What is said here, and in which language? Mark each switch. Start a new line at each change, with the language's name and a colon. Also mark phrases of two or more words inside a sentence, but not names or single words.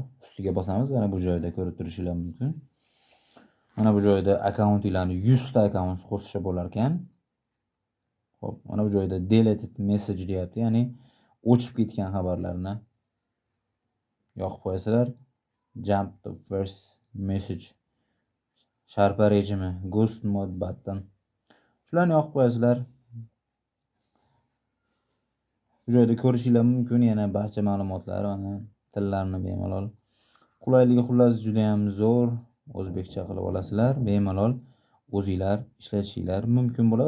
Uzbek: Ustiga bosamiz. Mana bu joyda ko'rib turishingiz mumkin. Mana bu joyda akkauntinglarni 100 ta akkaunt qo'shsa bo'lar ekan. Xo'p, mana bu joyda
English: deleted message
Uzbek: deyapti, ya'ni o'chib ketgan xabarlarni yoqib qo'yasizlar.
English: Jump to first message,
Uzbek: sharpa rejimi,
English: ghost mode button.
Uzbek: Shularni yoqib qo'yasizlar. Bu joyda ko'rishingiz mumkin yana barcha ma'lumotlar, mana tillarni bemalol. Qulayligi xullas juda ham zo'r. O'zbekcha qilib olasizlar. Bemalol o'zingizlar ishlatishingiz mumkin bo'ladi.